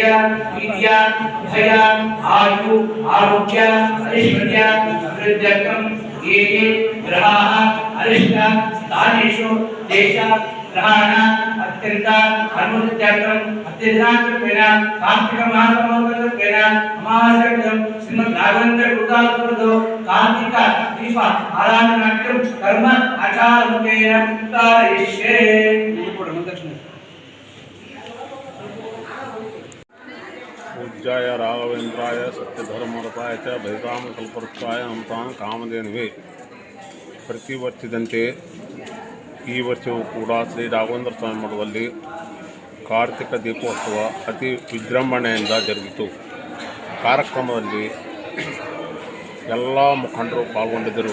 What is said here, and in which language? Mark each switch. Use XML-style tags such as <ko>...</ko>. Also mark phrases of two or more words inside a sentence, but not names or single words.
<sa>वीर्य भय आयु आरोग्य ऐश्वर्य समृद्ध्यर्थं ये ग्रहाः अरिष्ट स्थानेषु देश ग्रहाण अत्यंत अनुमतित्यर्थं अत्यधिकांशत्वेन कार्तिक मासमोत्तरत्वेन अमावास्यां श्रीमद् राघवेंद्र गुरुदासगुरुदो कार्तिक दीप आराधनार्थं कर्म आचारमुखेन कारयिष्ये। पूज्याय राघवेंद्राय सत्यधर्मरताय च भैराम कल्पवृक्षाय नमतां कामधेनुवे।</sa> <kn>ಪ್ರತಿ ವರ್ಷದಂತೆ ಈ ವರ್ಷವೂ ಕೂಡ ಶ್ರೀ ರಾಘವೇಂದ್ರ ಸ್ವಾಮಿ ಮಠದಲ್ಲಿ ಕಾರ್ತಿಕ ದೀಪೋತ್ಸವ ಅತಿ ವಿಜೃಂಭಣೆಯಿಂದ ಜರುಗಿತು. ಕಾರ್ಯಕ್ರಮದಲ್ಲಿ ಎಲ್ಲ ಮುಖಂಡರು ಪಾಲ್ಗೊಂಡಿದ್ದರು.</kn>